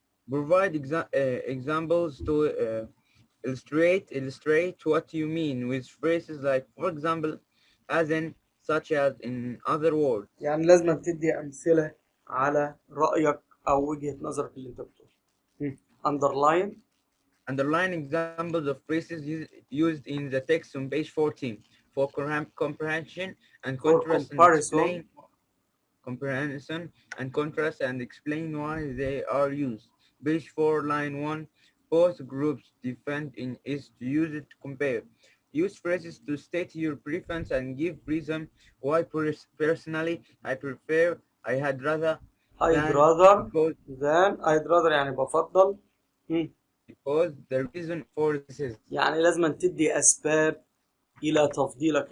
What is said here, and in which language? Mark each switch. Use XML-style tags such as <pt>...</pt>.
<en>Provide examples to illustrate what you mean with phrases like, for example, as in, such as, in other words.</en> <ar>يعني لازم تدي أمثلة على رأيك أو وجهة نظرك اللي أنت بتقوله.</ar> <en>Underline Examples of phrases used in the text on page 14 for comprehension and contrast, and explain comprehension and contrast and explain why they are used. Page 4, line 1. Both groups defend is to use it to compare. Use phrases to state your preference and give reason why personally I prefer, I had rather, I'd rather</en> <ar>يعني بفضل.</ar> <en>Because the reason for this is.</en> <ar>يعني لازم تدي أسباب إلى تفضيلك.</ar>